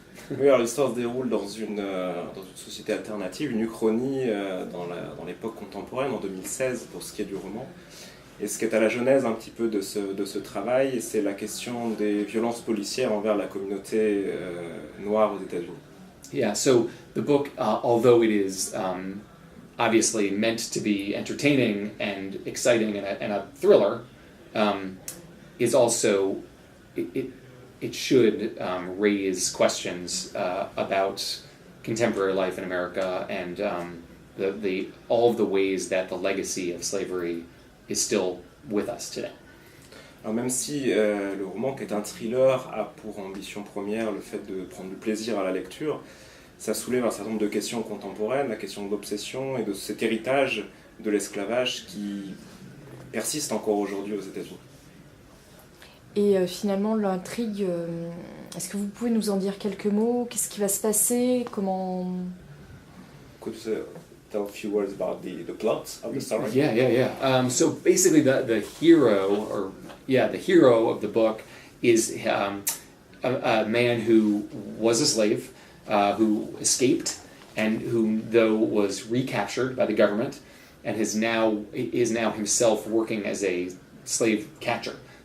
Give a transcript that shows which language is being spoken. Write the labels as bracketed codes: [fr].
[fr] Oui, alors l'histoire se déroule dans une société alternative, une uchronie dans l'époque contemporaine, en 2016 pour ce qui est du roman. Et ce qui est à la genèse un petit peu de ce travail, c'est la question des violences policières envers la communauté noire aux États-Unis. [en] Yeah, so the book, although it is obviously meant to be entertaining and exciting and a thriller, is also, it should raise questions about contemporary life in America and all of the ways that the legacy of slavery is still with us today. [fr] Alors même si le roman, qui est un thriller, a pour ambition première le fait de prendre du plaisir à la lecture, ça soulève un certain nombre de questions contemporaines, la question de l'obsession et de cet héritage de l'esclavage qui persiste encore aujourd'hui aux États-Unis. Et finalement, l'intrigue, est-ce que vous pouvez nous en dire quelques mots? Qu'est-ce qui va se passer? Comment... [en] Could you tell a few words about the plot of the story? Yeah. So basically, the hero, the hero of the book is a man who was a slave, who escaped, and who though was recaptured by the government, and is now himself working as a slave catcher.